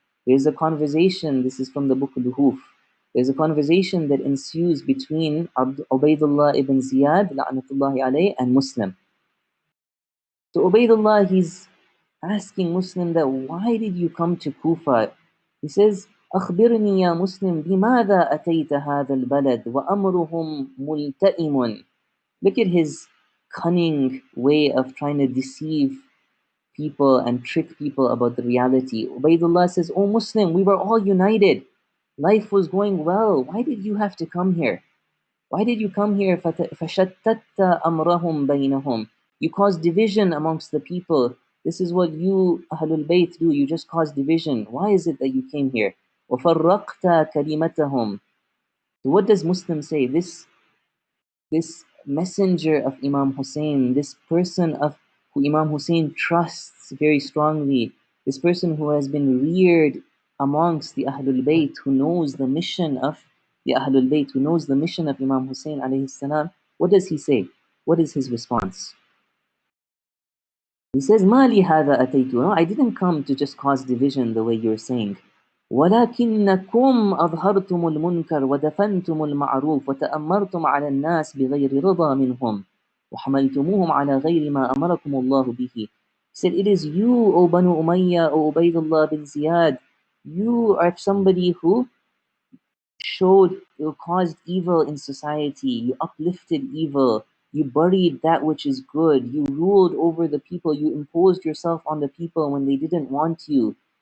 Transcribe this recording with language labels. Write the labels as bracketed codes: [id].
[en] There's a conversation, this is from the book Al-Luhuf. There's a conversation that ensues between Ubaidullah ibn Ziyad la'natullahi alayh, and Muslim. So Ubaidullah, he's asking Muslim that why did you come to Kufa? He says, [ar] أخبرني يا مسلم بماذا أتيت هذا البلد وأمرهم ملتئم. [en] Look at his cunning way of trying to deceive people and trick people about the reality. Ubaidullah says, "O Muslim, we were all united. Life was going well. Why did you have to come here? Why did you come here? [ar] فَشَتَّتَّ أَمْرَهُمْ بَيْنَهُمْ. [en] You cause division amongst the people. This is what you, Ahlul Bayt, do. You just cause division. Why is it that you came here? [ar] وَفَرَّقْتَ كَلِمَتَهُمْ. [en] So what does Muslim say? This messenger of Imam Hussein, this person of who Imam Hussein trusts very strongly, this person who has been reared amongst the Ahlul Bayt, who knows the mission of the Ahlul Bayt, who knows the mission of Imam Hussein alayhi salam, what does he say? What is his response? He says, [ar] "Ma li hadha ataytu." [en] No, I didn't come to just cause division the way you're saying. [ar] ولكنكم أظهرتم المنكر ودفنتم المعروف وتأمرتم على الناس بغير رضا منهم وحملتموهم على غير ما أمركم الله به. [en] He said, it is you, O Banu Umayyah, O Ubaidullah bin Ziyad. You are somebody who caused evil in society. You uplifted evil. You buried that which is good. You ruled over the people. You imposed yourself on the people when they didn't want you.